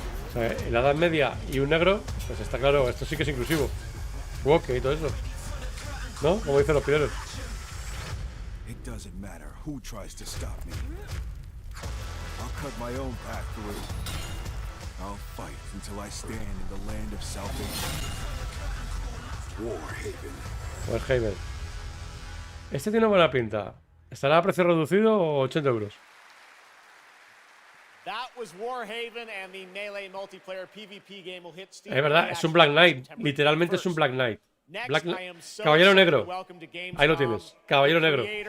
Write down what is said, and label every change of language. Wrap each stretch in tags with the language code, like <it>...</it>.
<es>O sea, en la Edad Media y un negro, pues está claro, esto sí que es inclusivo. Woke y todo eso. ¿No? Como dicen los pioneros.</es> <en>It doesn't matter who tries to stop me. I'll cut my own path through. I'll fight until I stand in the land of salvation.</en> <es>Warhaven. Este tiene buena pinta. ¿Estará a precio reducido o 80 euros? Es verdad, es un Black Knight. Literalmente es un Black Knight. Caballero negro. Ahí lo tienes. Caballero negro.</es>